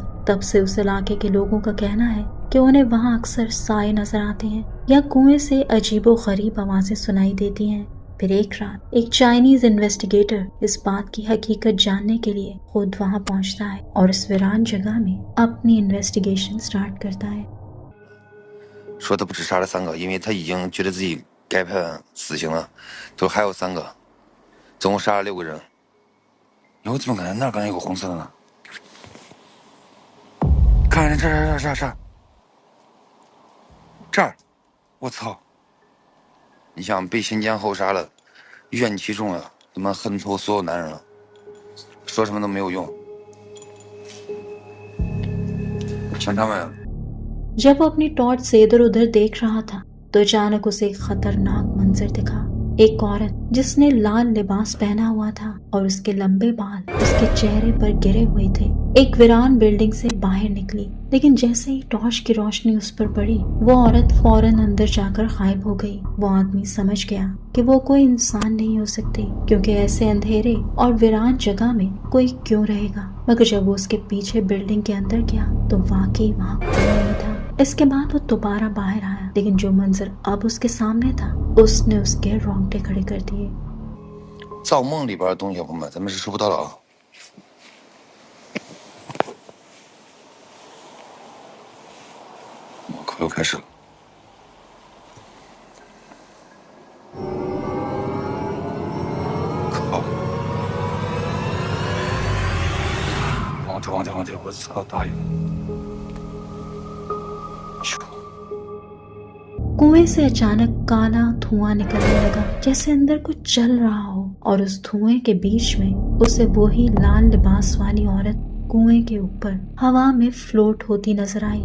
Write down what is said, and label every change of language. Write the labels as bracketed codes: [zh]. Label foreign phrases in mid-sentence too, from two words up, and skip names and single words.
[hi] तब से उस इलाके के लोगों का कहना है कि उन्हें वहां अक्सर साए नजर आते हैं या कुएं से अजीबो गरीब आवाजें सुनाई देती हैं। फिर एक रात एक [en] Chinese investigator [hi] इस बात की हकीकत जानने के लिए खुद वहां पहुंचता है और इस वीरान जगह में अपनी [en] investigation start [hi] करता है। [zh] 说他不止杀了3个，因为他已经觉得自己该判死刑了，就还有3个，总共杀了6个人。你我怎么感觉那儿刚才有个红色的呢？看这儿，这儿，我操！你想被先奸后杀了，怨气重了，他妈恨透所有男人了，说什么都没有用。想他们。 [hi] जब वो अपनी टॉर्च से इधर उधर देख रहा था तो अचानक उसे एक खतरनाक मंजर दिखा। एक औरत जिसने लाल लिबास पहना हुआ था और उसके लंबे बाल उसके चेहरे पर गिरे हुए थे, एक वीरान बिल्डिंग से बाहर निकली। लेकिन जैसे ही टॉर्च की रोशनी उस पर पड़ी वो औरत फौरन अंदर जाकर गायब हो गई। वो आदमी समझ गया कि वो कोई इंसान नहीं हो सकती, क्योंकि ऐसे अंधेरे और वीरान जगह में कोई क्यों रहेगा। मगर जब वो उसके पीछे बिल्डिंग के अंदर गया तो वाकई वहाँ कोई नहीं था। इसके बाद वो दोबारा बाहर आया, लेकिन जो मंजर अब उसके सामने था उसने उसके रोंगटे खड़े कर दिए। [zh] 造梦里边的东西，朋友们，咱们是收不到的啊！我靠，又开始了！靠！王姐，我操，大爷！ [hi] कुएं से अचानक काला धुआं निकलने लगा, जैसे अंदर कुछ चल रहा हो, और उस धुएं के बीच में उसे वही लाल लिबास वाली औरत कुएं के ऊपर हवा में फ्लोट होती नजर आई।